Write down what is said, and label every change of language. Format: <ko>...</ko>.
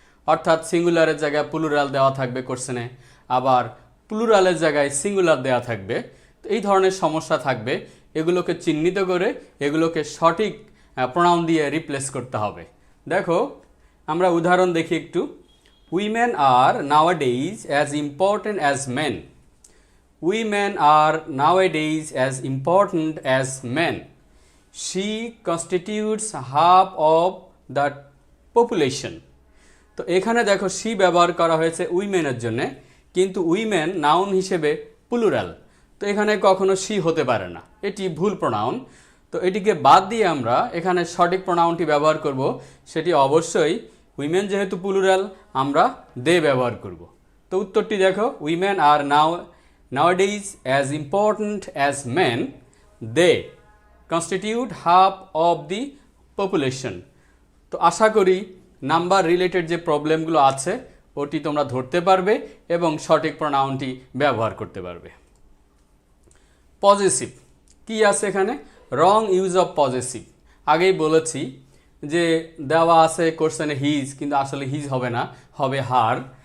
<bn>অর্থাৎ সিঙ্গুলারের জায়গায় প্লুরাল দেওয়া থাকবে কোশ্চেনে, আবার প্লুরালের জায়গায় সিঙ্গুলার দেওয়া থাকবে। তো এই ধরনের সমস্যা থাকবে, এগুলোকে চিহ্নিত করে এগুলোকে সঠিক প্রোনাউন দিয়ে রিপ্লেস করতে হবে। দেখো আমরা উদাহরণ দেখি একটু।</bn> <en>Women are nowadays as important as men. Women are nowadays as important as men. She constitutes half of the population.</en> <bn>তো এখানে দেখো she ব্যবহার করা হয়েছে উইমেনের জন্য, কিন্তু উইমেন নাউন হিসেবে প্লুরাল, তো এখানে কখনো she হতে পারে না, এটি ভুল প্রোনাউন। তো এটিকে বাদ দিয়ে আমরা এখানে সঠিক প্রোনাউনটি ব্যবহার করব, সেটি অবশ্যই উইমেন যেহেতু প্লুরাল আমরা দে ব্যবহার করব। তো উত্তরটি দেখো,</bn> <en>Women are nowadays as important as men, they constitute half of the population.</en> <bn>তো আশা করি নাম্বার রিলেটেড যে প্রবলেমগুলো আছে ওটি তোমরা ধরতে পারবে এবং সঠিক প্রোনাউনটি ব্যবহার করতে পারবে। পজিটিভ কি আছে এখানে?</bn> <en>Wrong use of positive.</en> <bn>আগেই বলেছি যে দেওয়া আছে কোশ্চেনে হিজ, কিন্তু আসলে হিজ হবে না, হবে হার।</bn>